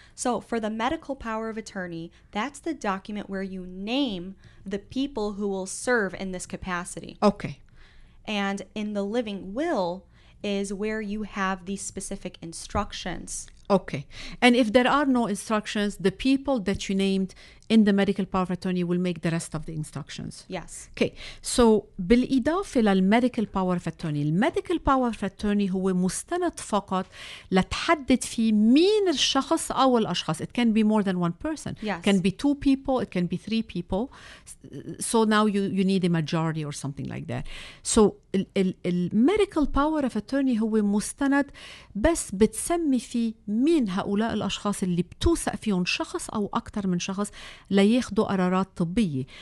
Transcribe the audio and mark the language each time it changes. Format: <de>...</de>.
<en>So for the medical power of attorney, that's the document where you name the people who will serve in this capacity. Okay. And in the living will is where you have these specific instructions. Okay. And if there are no instructions, the people that you named in the medical power of attorney will make the rest of the instructions. Yes. Okay.</en> <ar>So بالإضافة للميديكال باور اوف اتورني، الميديكال باور اوف اتورني هو مستند فقط لتحدد فيه مين الشخص أو الأشخاص.</ar> <en>It can be more than one person. Yes. It can be 2 people, it can be 3 people. So now you need a majority or something like that.</en> <ar>So الميديكال باور اوف اتورني هو مستند بس بتسمي فيه مين هؤلاء الأشخاص اللي بتوثق فيهم شخص أو أكثر من شخص لياخدوا قرارات طبية.</ar>